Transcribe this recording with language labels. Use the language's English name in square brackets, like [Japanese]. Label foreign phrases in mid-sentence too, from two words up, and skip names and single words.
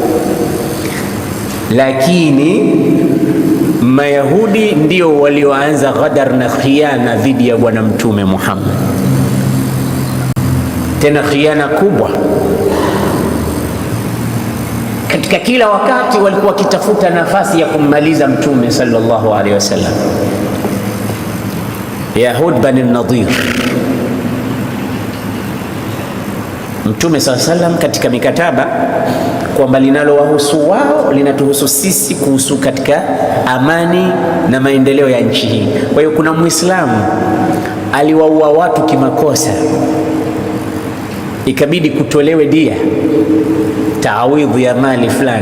[Swahili] Lakini Mayahudi ndio walioanza ghadar na khiana dhidi ya Bwana Mtume Muhammad, tena khiana kubwa. Katika kila wakati walikuwa wakitafuta nafasi ya kummaliza Mtume [Arabic] صلى الله عليه وسلم. [Swahili] Yahud Bani Nadir, Mtume [Arabic] صلى الله عليه وسلم [Swahili] katika mikataba kwamba linalowahusu wao linatuhusu sisi kuhusu katika amani na maendeleo ya nchi hii. Kwa hiyo kuna Muislamu aliwaua watu kimakosa, ikabidi kutolewe dia, taawidhi ya mali fulani.